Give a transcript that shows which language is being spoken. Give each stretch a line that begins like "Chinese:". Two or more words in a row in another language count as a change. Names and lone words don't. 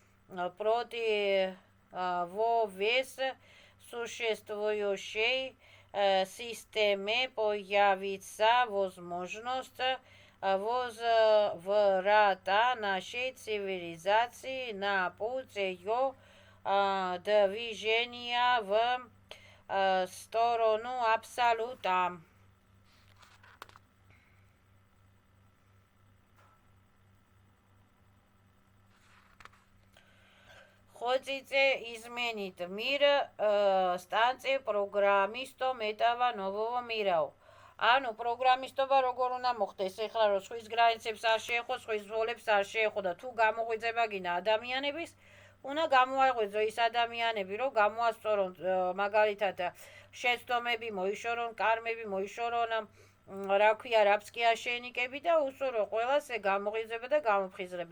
Russian: противовес существующей системе появится возможность возврата нашей цивилизации на путь ее движения в сторону абсолюта. Хотите изменить мир, станьте программистом этого нового мира.
Georgian: ანუ პროგრამისტობა როგორ უნდა მოხდეს? ეხლა რომ სხვის გრაიცებს არ შეეხო, სხვის როლებს არ შეეხო და თუ გამოღვიძება გინდა ადამიანების, უნდა გამოაღვიძო ის ადამიანები, რომ გამოასწორონ მაგალითად შეცდომები მოიშორონ, კარმები მოიშორონ, რა ქვია, რაფს კი აშენიკები და უსურო ყველას გამოღვიძება და გამოფხიზლება.